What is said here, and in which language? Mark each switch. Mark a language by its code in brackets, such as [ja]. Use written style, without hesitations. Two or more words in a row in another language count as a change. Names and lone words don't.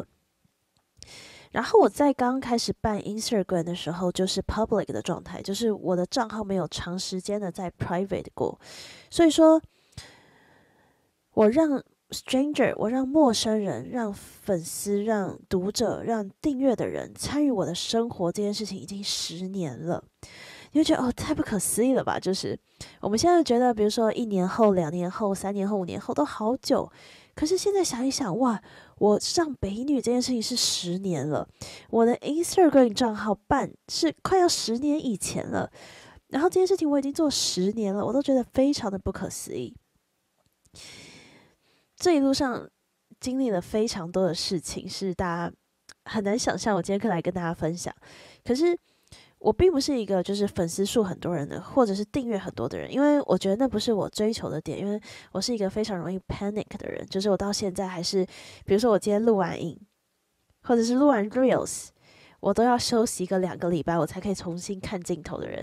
[zh] 然後我在剛開始辦 Instagram 的時候，就是 public 的狀態，就是我的賬號沒有長時間的在 private 過，所以說，我讓 stranger， 我讓陌生人、讓粉絲、讓讀者、讓訂閱的人參與我的生活這件事情已經10年了。你會覺得哦，太不可思議了吧？就是我們現在覺得，比如說1年後、2年後、3年後、5年後都好久，可是現在想一想，哇，我上北一女這件事情是10年了，我的 Instagram 賬號辦是快要10年以前了，然後這件事情我已經做10年了，我都覺得非常的不可思議。這一路上經歷了非常多的事情，是大家很難想象。我今天可以來跟大家分享，可是我並不是一個就是粉絲數很多人的，或者是訂閱很多的人，因為我覺得那不是我追求的點。因為我是一個非常容易 panic 的人，就是我到現在還是，比如說我今天錄完影，或者是錄完 reels， 我都要休息個2個禮拜，我才可以重新看鏡頭的人。